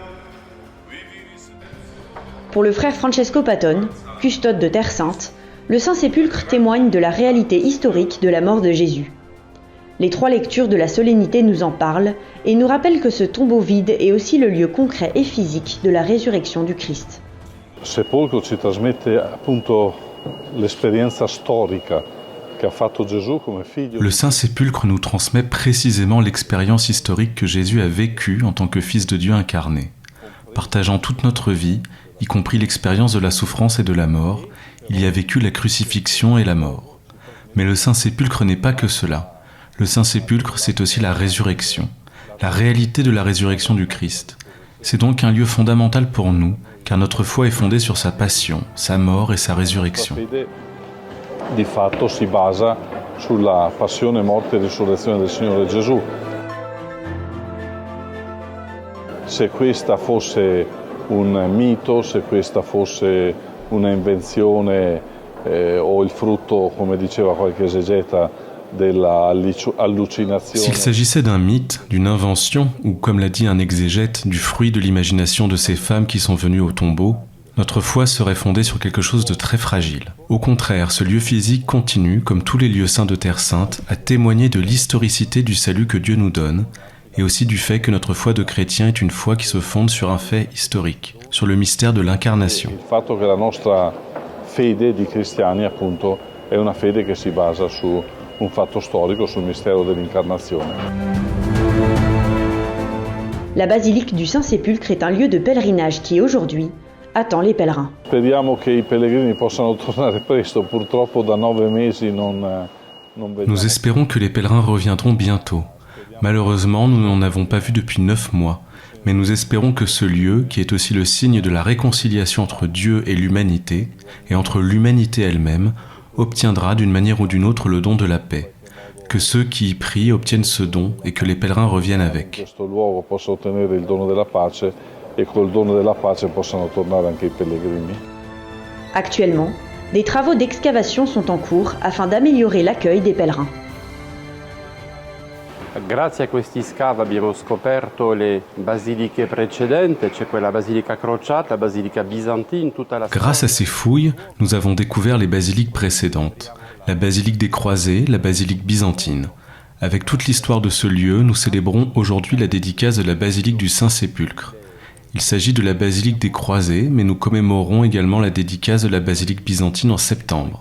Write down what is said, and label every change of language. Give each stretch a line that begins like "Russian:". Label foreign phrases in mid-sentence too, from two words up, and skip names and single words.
French: Pour le frère Francesco Patton, custode de Terre Sainte, le Saint-Sépulcre témoigne de la réalité historique de la mort de Jésus. Les 3 lectures de la solennité nous en parlent et nous rappellent que ce tombeau vide est aussi le lieu concret et physique de la résurrection du Christ.
Italian: Il sepolcro ci trasmette appunto l'esperienza storica che ha fatto Gesù come figlio.
French: Le Saint-Sépulcre nous transmet précisément l'expérience historique que Jésus a vécue en tant que Fils de Dieu incarné. Partageant toute notre vie, y compris l'expérience de la souffrance et de la mort, il y a vécu la crucifixion et la mort. Mais le Saint-Sépulcre n'est pas que cela. Le Saint-Sépulcre, c'est aussi la résurrection, la réalité de la résurrection du Christ. C'est donc un lieu fondamental pour nous, car notre foi est fondée sur sa passion, sa mort et sa résurrection.
Italian: Di fatto si basa sulla passione, morte e risurrezione del Signore Gesù. Se questa fosse un mito, se questa fosse una invenzione o il frutto, come diceva qualche esegeta,
French: s'il s'agissait d'un mythe, d'une invention, ou comme l'a dit un exégète, du fruit de l'imagination de ces femmes qui sont venues au tombeau, notre foi serait fondée sur quelque chose de très fragile. Au contraire, ce lieu physique continue, comme tous les lieux saints de Terre Sainte, à témoigner de l'historicité du salut que Dieu nous donne, et aussi du fait que notre foi de chrétien est une foi qui se fonde sur un fait historique, sur le mystère de l'incarnation.
Italian: Il fatto che la nostra fede di cristiani, appunto, è una fede che si basa su un fatto storico, sul mistero dell'incarnazione.
French: La basilique du Saint-Sépulcre est un lieu de pèlerinage qui, aujourd'hui, attend les pèlerins.
Italian: Speriamo che i pellegrini possano tornare presto, purtroppo da 9 mesi non vediamo.
French: Nous espérons que les pèlerins reviendront bientôt. Malheureusement, nous n'en avons pas vu depuis 9 mois, mais nous espérons que ce lieu, qui est aussi le signe de la réconciliation entre Dieu et l'humanité, et entre l'humanité elle-même, obtiendra d'une manière ou d'une autre le don de la paix, que ceux qui y prient obtiennent ce don et que les pèlerins reviennent avec.
Italian: Questo luogo possa ottenere il dono della pace e col dono della pace possano tornare anche i pellegrini.
French: Actuellement, des travaux d'excavation sont en cours afin d'améliorer l'accueil des pèlerins.
Italian: Grazie a questi scavi abbiamo scoperto le basiliche precedenti, c'è quella basilica crociata, la basilica byzantine, tutta la...
French: Grâce à ces fouilles, nous avons découvert les basiliques précédentes, la basilique des Croisés, la basilique byzantine. Avec toute l'histoire de ce lieu, nous célébrons aujourd'hui la dédicace de la basilique du Saint-Sépulcre. Il s'agit de la basilique des Croisés, mais nous commémorons également la dédicace de la basilique byzantine en septembre.